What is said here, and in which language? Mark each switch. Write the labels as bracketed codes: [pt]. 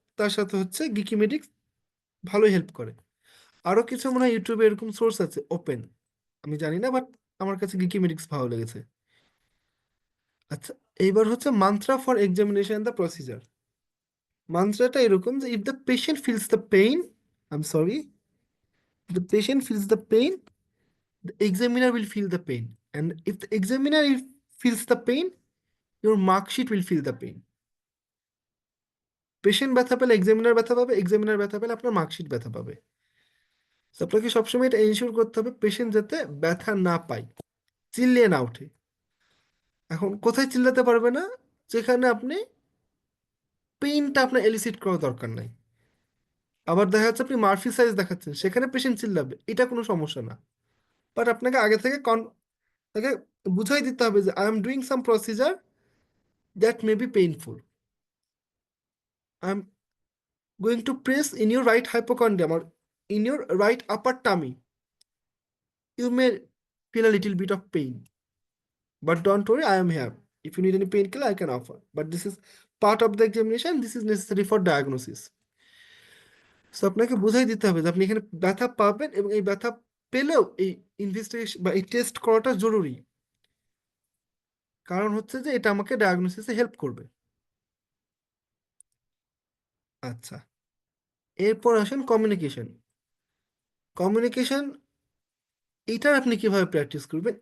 [bn] তার সাথে হচ্ছে গিকিমেডিক্স ভালোই হেল্প করে। আরো কিছু মনে হয় ইউটিউবে এরকম সোর্স আছে ওপেন, আমি জানি না, বাট আমার কাছে গিকিমেডিক্স ভালো লেগেছে। আচ্ছা, এইবার হচ্ছে [en] Mantra for examination the procedure. [bn] মান্ত্রাটা এরকম যে [en] If the patient feels the pain, I am sorry, the patient feels the pain, the examiner will feel the pain. And if the examiner feels the pain, your mark sheet will feel the pain. [bn] Patient ব্যথা পেলে examiner ব্যথা পাবে, examiner ব্যথা পেলে আপনার marksheet ব্যথা পাবে। তো আপনাকে সবসময় এটা এনশিওর করতে হবে পেশেন্ট যাতে ব্যথা না পায়, চিল্লিয়ে না ওঠে। এখন কোথায় চিল্লাতে পারবে না? যেখানে আপনি পেইনটা আপনার এলিসিট করার দরকার নাই। আবার দেখা যাচ্ছে আপনি মার্ফি সাইজ দেখাচ্ছেন, সেখানে পেশেন্ট চিল্লাবে, এটা কোনো সমস্যা না। [en] but [bn] আপনাকে আগে থেকে তাকে বুঝাই দিতে হবে যে [en] I am doing some procedure that may be painful. I'm going to press in your right hypochondrium or in your right upper tummy. You may feel a little bit of pain, but don't worry, I am here. If you need any painkiller, I can offer. But this is part of the examination. This is necessary for diagnosis. [bn] So আপনাকে বুঝাই দিতে হবে যে আপনি এখানে ব্যথা পাবেন, এবং এই ব্যথা পেলেও এই ইনভেস্টিগেশন বা এই টেস্ট করাটা জরুরি। কারণ হচ্ছে যে এটা আমাকে ডায়াগনোসিসে হেল্প করবে। আচ্ছা, এরপর আসেন কমিউনিকেশন। কমিউনিকেশন এইটার আপনি কিভাবে প্র্যাকটিস করবেন?